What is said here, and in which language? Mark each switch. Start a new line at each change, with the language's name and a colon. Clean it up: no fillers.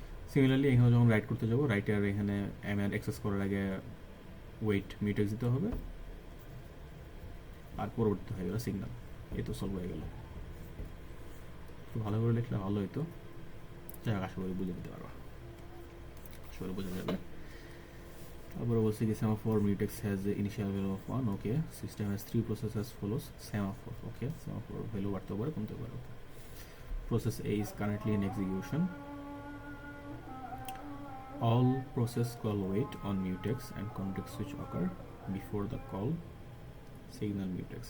Bangla: Similarly এখানে যখন right করতে যাবো, রাইটার এখানে m এর অ্যাক্সেস করার আগে ওয়েট মিউটেক্স দিতে হবে, আর পরবর্তী হয়ে গেল সিগন্যাল। এই তো সলভ হয়ে গেল। একটু ভালো করে লিখলে ভালো হইতো, যাই হোক আশা করি বুঝে নিতে পারবা, আশা করি বোঝা যাবে। তারপরে বলছি কি
English: semaphore mutex has the initial value of 1. Okay, system has 3 processes as follows.
Bangla: Semaphore, okay, semaphore value বাড়তে পারে কমতে পারে।
English: Okay, process A is currently in execution. All process call wait on mutex and context switch occur before the call signal mutex.